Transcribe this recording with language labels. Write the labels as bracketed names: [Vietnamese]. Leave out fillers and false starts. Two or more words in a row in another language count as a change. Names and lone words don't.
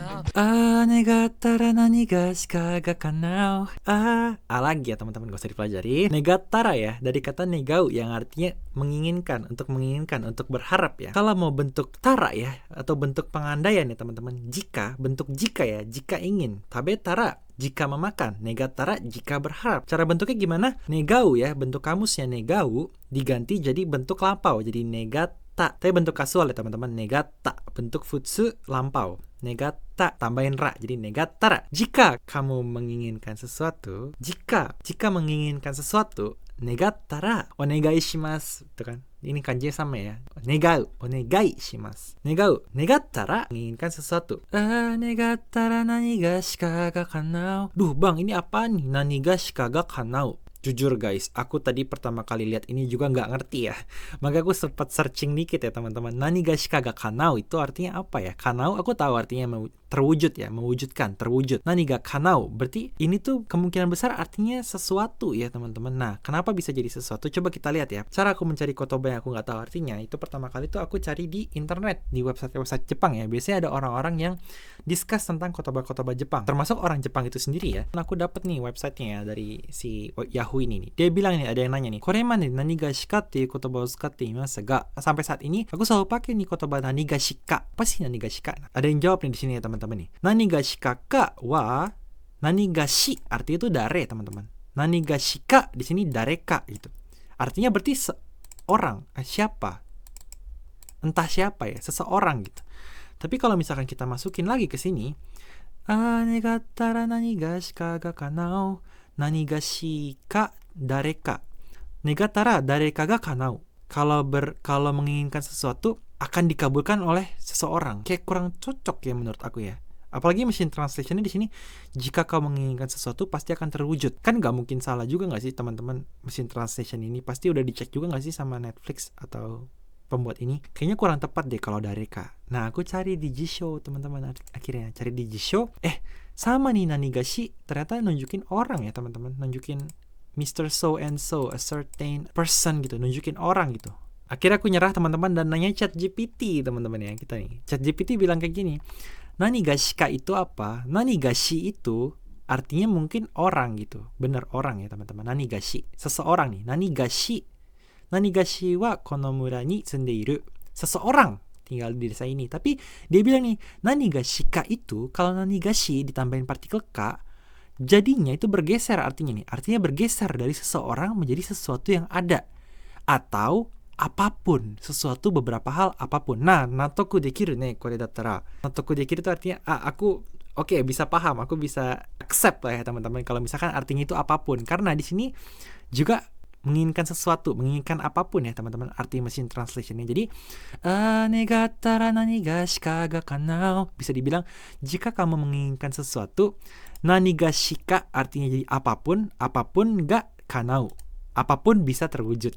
[Japanese] 願ったら何がしかが叶う. [Indonesian] Lagi ya teman-teman, gak usah dipelajari. Negatara ya, dari kata negau yang artinya menginginkan, untuk berharap ya. Kalau mau bentuk tara ya, atau bentuk pengandaian ya teman-teman. Jika, bentuk jika ya, jika ingin. Tabetara, jika memakan. Negatara, jika berharap. Cara bentuknya gimana? Negau ya, bentuk kamusnya negau diganti jadi bentuk lampau. Jadi negata. Tapi bentuk kasual ya teman-teman. Negata, bentuk futsu lampau. Negata, tambahin ra, jadi negatara. Jika kamu menginginkan sesuatu, jika menginginkan sesuatu, [Japanese] 願ったらお願いします, [Indonesian] itu kan. Ini kanji sama ya. Negau, [Japanese] お願いします. 願う、願ったら [Indonesian] menginginkan sesuatu. [Japanese] 願ったら何がしかが叶う. [Indonesian] Duh bang, ini apa nih? [Japanese] 何がしかが叶う. [Indonesian] Jujur guys, aku tadi pertama kali lihat ini juga nggak ngerti ya. Maka aku sempat searching dikit ya teman-teman. [Japanese] 何がしかが叶う [Indonesian] itu artinya apa ya? Kanao aku tahu artinya terwujud ya, mewujudkan, terwujud. [Japanese] 何が叶う [Indonesian] berarti ini tuh kemungkinan besar artinya sesuatu ya teman-teman. Nah, kenapa bisa jadi sesuatu? Coba kita lihat ya. Cara aku mencari kotoba yang aku nggak tahu artinya, itu pertama kali tuh aku cari di internet, di website Jepang ya. Biasanya ada orang-orang yang discuss tentang kotoba-kotoba Jepang. Termasuk orang Jepang itu sendiri ya. Nah, aku dapat nih websitenya ya dari si Yahoo ini nih. Dia bilang nih, ada yang nanya nih, korema nih [Japanese] 何がしかっていう言葉を使っていますが, [Indonesian] sampai saat ini aku selalu pakai nih kotoba [Japanese] 何がしか. [Indonesian] Apa sih [Japanese] 何がしか? [Indonesian] Ada yang jawab nih di sini ya teman-teman nih. [Japanese] 何がしかかは何がし, [Indonesian] artinya itu dare teman-teman. [Japanese] 何がしか [Indonesian] di sini dareka gitu. Artinya berarti seorang, siapa? Entah siapa ya, seseorang gitu. Tapi kalau misalkan kita masukin lagi ke sini, [Japanese] 願ったら何がしかが叶う. 何がしか誰か. 願ったら誰かが叶う. [Indonesian] Kalau menginginkan sesuatu akan dikabulkan oleh seseorang. Kayak kurang cocok ya menurut aku ya. Apalagi mesin translationnya di sini, jika kau menginginkan sesuatu pasti akan terwujud. Kan nggak mungkin salah juga nggak sih teman-teman, mesin translation ini pasti udah dicek juga nggak sih sama Netflix atau pembuat ini. Kayaknya kurang tepat deh kalau dareka. Nah, aku cari di Jisho teman-teman, akhirnya cari di Jisho. Sama nih nanigashi, ternyata nunjukin orang ya teman-teman, nunjukin Mr. [English] So and so, a certain person [Indonesian] gitu, nunjukin orang gitu. Akhirnya aku nyerah teman-teman dan nanya ChatGPT teman-teman ya kita nih. ChatGPT bilang kayak gini, nanigashika itu apa? Nanigashi itu artinya mungkin orang gitu, bener orang ya teman-teman. Nanigashi, seseorang nih. [Japanese] 何某はこの村に住んでいる. [Indonesian] Seseorang tinggal di desa ini. Tapi dia bilang nih, nanigashika itu kalau nanigashi ditambahin partikel ka, jadinya itu bergeser artinya nih. Artinya bergeser dari seseorang menjadi sesuatu yang ada. Atau apapun, sesuatu beberapa hal apapun. [Japanese] Nah, 納得できるねこれだったら. 納得できる [Indonesian] itu artinya aku bisa paham, aku bisa accept lah ya teman-teman kalau misalkan artinya itu apapun. Karena di sini juga menginginkan sesuatu, menginginkan apapun ya teman-teman, arti mesin translationnya. [Japanese] Jadi 願ったら何がしかが叶う, [Indonesian] bisa dibilang jika kamu menginginkan sesuatu, [Japanese] 何がしか [Indonesian] artinya jadi apapun [Japanese] が叶う, [Indonesian] apapun bisa terwujud.